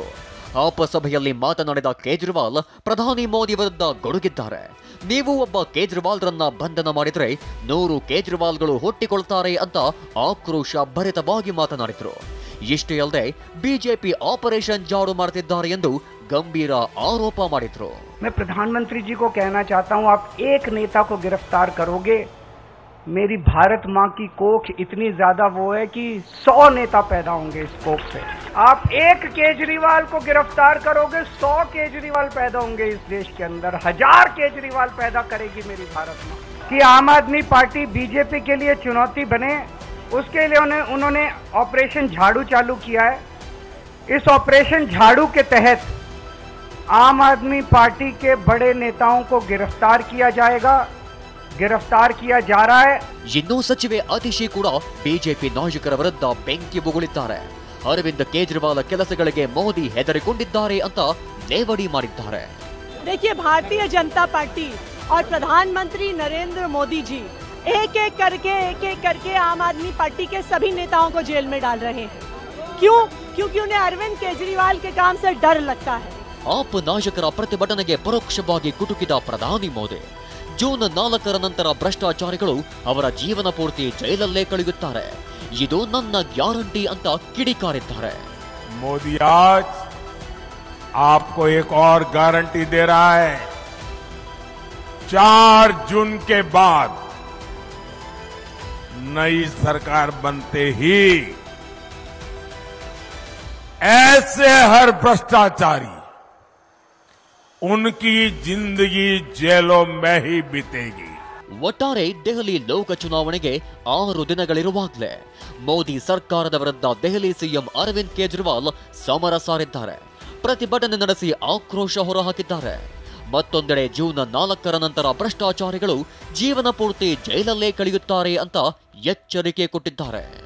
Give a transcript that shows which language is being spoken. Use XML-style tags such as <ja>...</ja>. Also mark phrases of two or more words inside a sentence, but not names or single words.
<kn>ಆಪ್ ಸಭೆಯಲ್ಲಿ ಮಾತನಾಡಿದ ಕೇಜ್ರಿವಾಲ್ ಪ್ರಧಾನಿ ಮೋದಿ ವಿರುದ್ಧ ಗೊಡುಗಿದ್ದಾರೆ. ನೀವು ಒಬ್ಬ ಕೇಜ್ರಿವಾಲ್ರನ್ನ ಬಂಧನ ಮಾಡಿದ್ರೆ 100 ಕೇಜ್ರಿವಾಲ್ಗಳು ಹುಟ್ಟಿಕೊಳ್ತಾರೆ ಅಂತ ಆಕ್ರೋಶ ಭರಿತವಾಗಿ ಮಾತನಾಡಿದ್ರು. ಇಷ್ಟೇ ಅಲ್ಲದೆ ಬಿಜೆಪಿ ಆಪರೇಷನ್ ಜಾಡು ಮಾಡ್ತಿದ್ದಾರೆ ಎಂದು ಗಂಭೀರ ಆರೋಪ ಮಾಡಿದ್ರು.</kn> <hi>मैं प्रधानमंत्री जी को कहना चाहता हूं, आप एक नेता को गिरफ्तार करोगे, मेरी भारत माँ की कोख इतनी ज्यादा वो है कि 100 नेता पैदा होंगे इस कोख से. आप एक केजरीवाल को गिरफ्तार करोगे, 100 केजरीवाल पैदा होंगे इस देश के अंदर. 1000 केजरीवाल पैदा करेगी मेरी भारत माँ. कि आम आदमी पार्टी बीजेपी के लिए चुनौती बने, उसके लिए उन्होंने ऑपरेशन झाड़ू चालू किया है. इस ऑपरेशन झाड़ू के तहत आम आदमी पार्टी के बड़े नेताओं को गिरफ्तार किया जाएगा, गिरफ्तार किया जा रहा है.</hi> <kn>ಇನ್ನು ಸಚಿವೆ ಅತಿಶಿ ಕೂಡ ಬಿಜೆಪಿ ನಾಯಕರ ವಿರುದ್ಧ ಬೆಂಕಿ ಬುಗುಳಿದ್ದಾರೆ. ಅರವಿಂದ್ ಕೇಜ್ರಿವಾಲ್ ಕೆಲಸಗಳಿಗೆ ಮೋದಿ ಹೆದರಿಕೊಂಡಿದ್ದಾರೆ ಅಂತ ಲೇವಡಿ ಮಾಡಿದ್ದಾರೆ.</kn> <hi>देखिए, भारतीय जनता पार्टी और प्रधानमंत्री नरेंद्र मोदी जी एक एक करके आम आदमी पार्टी के सभी नेताओं को जेल में डाल रहे हैं. क्यों? क्योंकि उन्हें अरविंद केजरीवाल के काम से डर लगता है.</hi> <kn>ಆಪ್ ನಾಯಕರ ಪ್ರತಿಭಟನೆಗೆ ಪರೋಕ್ಷವಾಗಿ ಕುಟುಕಿದ ಪ್ರಧಾನಿ ಮೋದಿ ಜೂನ್ 4ರ ನಂತರ ಭ್ರಷ್ಟಾಚಾರಿಗಳು ಅವರ ಜೀವನ ಪೂರ್ತಿ ಜೈಲಲ್ಲೇ ಕಳೆಯುತ್ತಾರೆ, ಇದು ನನ್ನ ಗ್ಯಾರಂಟಿ ಅಂತ ಕಿಡಿಕಾರಿದ್ದಾರೆ.</kn> <hi>मोदी आज आपको एक और गारंटी दे रहा है. 4 जून के बाद नई सरकार बनते ही ऐसे हर भ्रष्टाचारी उनकी जिंदगी जेलों में ही बीतेगी.</hi> <kn>ಒಟ್ಟಾರೆ ದೆಹಲಿ ಲೋಕ ಚುನಾವಣೆಗೆ 6 ದಿನಗಳಿರುವಾಗಲೇ ಮೋದಿ ಸರ್ಕಾರದ ವಿರುದ್ಧ ದೆಹಲಿ ಸಿಎಂ ಅರವಿಂದ್ ಕೇಜ್ರಿವಾಲ್ ಸಮರ ಸಾರಿದ್ದಾರೆ. ಪ್ರತಿಭಟನೆ ನಡೆಸಿ ಆಕ್ರೋಶ ಹೊರಹಾಕಿದ್ದಾರೆ. ಮತ್ತೊಂದೆಡೆ ಜೂನ್ 4ರ ನಂತರ ಭ್ರಷ್ಟಾಚಾರಿಗಳು ಜೀವನ ಪೂರ್ತಿ ಜೈಲಲ್ಲೇ ಕಳೆಯುತ್ತಾರೆ ಅಂತ ಎಚ್ಚರಿಕೆ ಕೊಟ್ಟಿದ್ದಾರೆ.</kn>